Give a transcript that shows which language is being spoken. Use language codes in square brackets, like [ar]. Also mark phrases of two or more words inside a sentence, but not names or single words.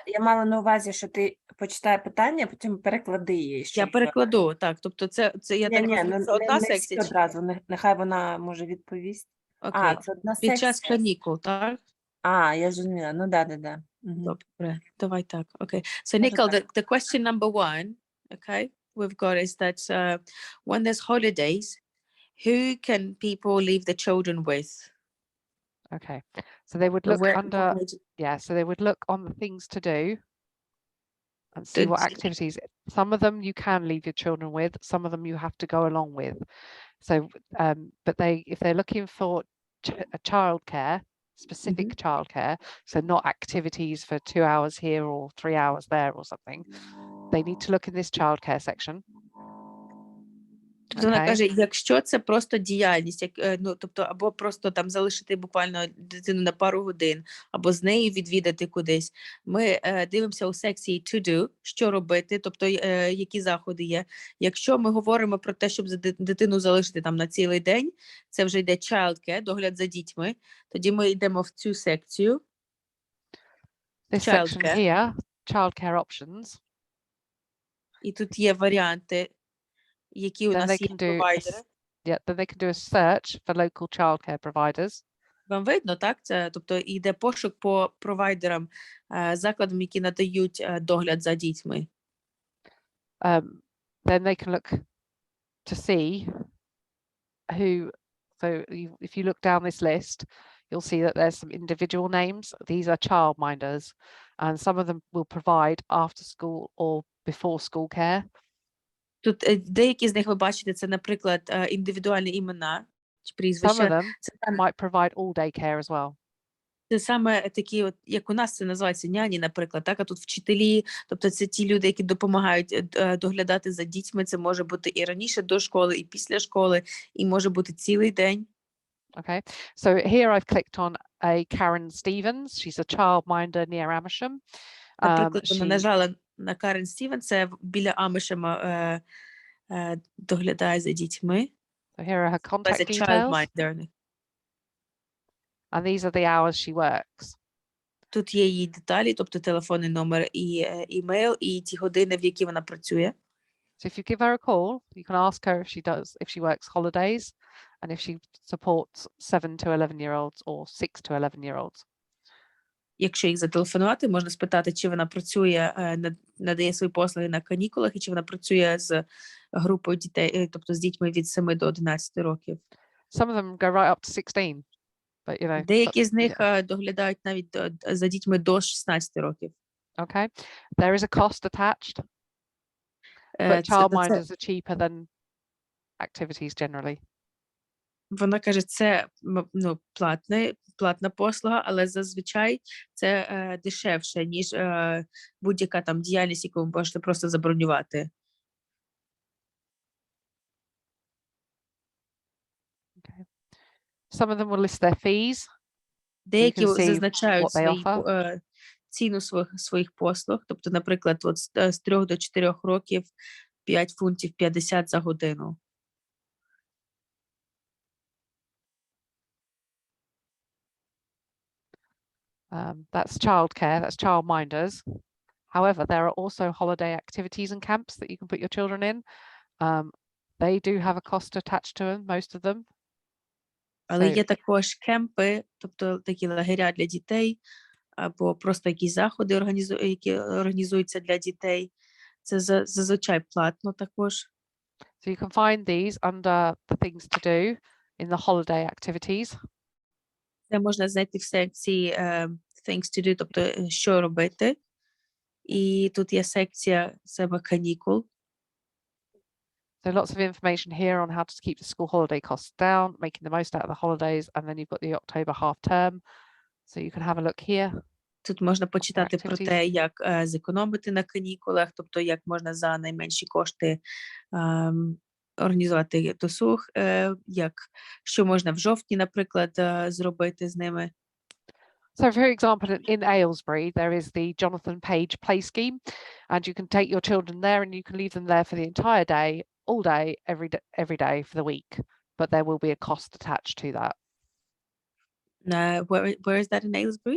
[uk] я мала на увазі, що ти почитай питання, а потім переклади її. Я щоб- перекладу, так. Тобто це я так розумію, це одна не секція? всі одразу, нехай вона може відповісти. Окей. Це одна Під час секція. канікул, так? Я зрозуміла. Ну, да. Мгм. Добре, давай так. [en] Okay. So, [uk] Може Nicole, так. [en] the question number 1, okay, we've got is that when there's holidays, who can people leave the children with? Okay, so they would look Where- under, so they would look on the things to do and see what activities. Some of them you can leave your children with, some of them you have to go along with. So, but if they're looking for a childcare, specific childcare, so not activities for 2 hours here or 3 hours there or something, they need to look in this childcare section. [uk] Тобто вона каже, якщо це просто діяльність, тобто або просто там залишити буквально дитину на пару годин, або з нею відвідати кудись, ми дивимося у секції [en] to do, [uk] що робити, тобто які заходи є. Якщо ми говоримо про те, щоб дитину залишити там на цілий день, це вже йде childcare, догляд за дітьми, тоді ми йдемо в цю секцію. [en] This section here, childcare options. [uk] І тут є варіанти, які у нас є провайдери. [en] Then they can do a search for local childcare providers. [uk] Вам видно, так? Це, тобто йде пошук по провайдерам, закладам, які надають догляд за дітьми. [en] Then they can look to see who, so if you look down this list, you'll see that there's some individual names. These are childminders, and some of them will provide after school or before school care. [uk] Тут деякі з них ви бачите, це, наприклад, індивідуальні імена чи прізвища. [en] Some of them might provide all day care as well. [uk] Це саме такі, от, як у нас це називається няні, наприклад, так, а тут вчителі, тобто це ті люди, які допомагають доглядати за дітьми, це може бути і раніше до школи, і після школи, і може бути цілий день. [en] Okay, so here I've clicked on a Karen Stevens. She's a childminder near Amersham. [uk] Наприклад, вона нажала на Карен Стівен, це біля Амишема доглядає за дітьми. [en] So here are her contact details. And these are the hours she works. [uk] Тут є її деталі, тобто телефонний номер і імейл, і ті години, в які вона працює. [en] So if you give her a call, you can ask her if she works holidays and if she supports 7 to 11-year-olds or 6 to 11-year-olds. [uk] Якщо їх зателефонувати, можна спитати, чи вона працює, надає свої послуги на канікулах, і чи вона працює з групою дітей, тобто з дітьми від 7 до 11 років. [en] Some of them go right up to 16. But, you know, [uk] деякі з них доглядають навіть за дітьми до 16 років. [en] Okay. There is a cost attached. But childminders are cheaper than activities generally. [uk] Вона каже, це платна послуга, але зазвичай це дешевше, ніж будь-яка там діяльність, яку ви можете просто забронювати. [en] Okay. Some of them will list their fees. [uk] Деякі зазначають ціну своїх послуг. Тобто, наприклад, от з 3 до 4 років 5 фунтів 50 за годину. [en] That's childcare, that's childminders. However, there are also holiday activities and camps that you can put your children in. They do have a cost attached to them, most of them. [uk] Але є також кемпи, тобто такі лагеря для дітей, або просто якісь заходи, які організуються для дітей. Це зазвичай платно також. [en] So you can find these under the things to do in the holiday activities. [uk] Це можна знайти в секції [en] things to do, [uk] тобто що робити. І тут є секція себе канікул. [en] So lots of information here on how to keep the school holiday costs down, making the most out of the holidays, and then you've got the October half term. So you can have a look here. [uk] Тут можна почитати про те, як зекономити на канікулах, тобто як можна за найменші кошти організувати досуг, що можна в жовтні, наприклад, зробити з ними. [en] So for example, in Aylesbury, there is the Jonathan Page play scheme, and you can take your children there and you can leave them there for the entire day, all day, every day for the week. but there will be a cost attached to that. Where is that in Aylesbury?